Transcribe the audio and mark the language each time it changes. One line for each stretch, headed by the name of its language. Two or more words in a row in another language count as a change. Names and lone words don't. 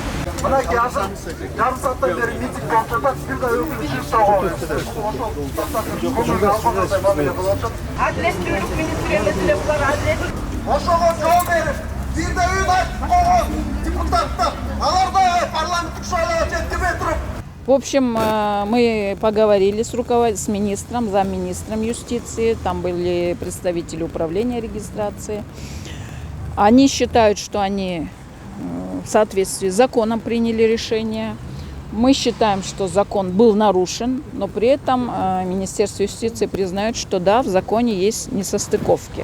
Kyrgyz: Мынакей жарым сааттан бери митинг болуп жатат, бир да өкүл Адилеттүүлүк министрлигинде булар адилет. Ошого жол берип, бир да үн айтып койгон депутаттар, алар да парламенттик шайлоого жеткирбей туруп.
Russian: В общем, мы поговорили с министром, замминистром юстиции, там были представители управления регистрации. Они считают, что они в соответствии с законом приняли решение. Мы считаем, что закон был нарушен, но при этом Министерство юстиции признает, что да, в законе есть несостыковки.